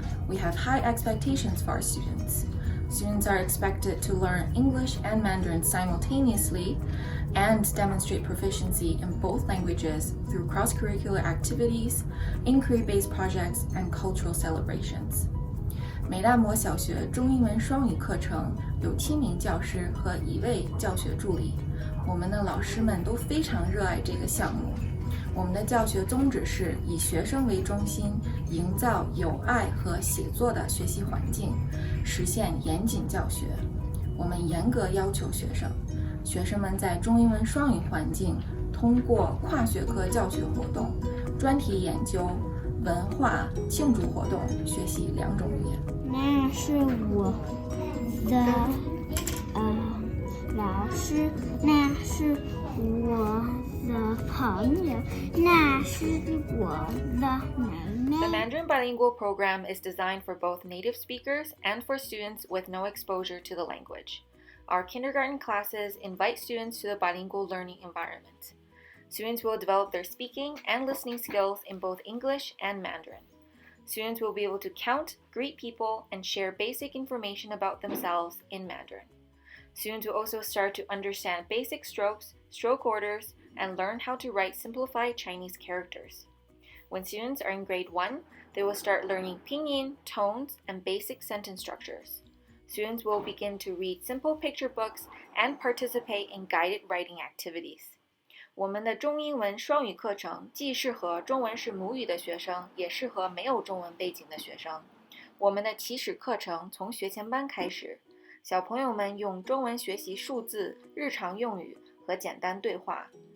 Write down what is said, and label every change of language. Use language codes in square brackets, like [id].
[en] We have high expectations for our students. Students are expected to learn English and Mandarin simultaneously and demonstrate proficiency in both languages through cross-curricular activities, inquiry-based projects, and cultural celebrations. [zh] 美大摩小学中英文双语课程有7名教师和1位教学助理。我们的老师们都非常热爱这个项目。我们的教学宗旨是以学生为中心，营造有爱和写作的学习环境，实现严谨教学。我们严格要求学生们在中英文双语环境，通过跨学科教学活动、专题研究、文化庆祝活动学习2种语言。那是我的老师，那是我的朋友，那是我的妹妹。 [en] The Mandarin Bilingual Program is designed for both native speakers and for students with no exposure to the language. Our kindergarten classes invite students to the bilingual learning environment. Students will develop their speaking and listening skills in both English and Mandarin. Students will be able to count, greet people, and share basic information about themselves in Mandarin. Students will also start to understand basic strokes, stroke orders, and learn how to write simplified Chinese characters. When students are in grade 1, they will start learning pinyin, tones, and basic sentence structures. Students will begin to read simple picture books and participate in guided writing activities. [zh] 我们的中英文双语课程既适合中文是母语的学生，也适合没有中文背景的学生。我们的起始课程从学前班开始，小朋友们用中文学习数字、日常用语和简单对话。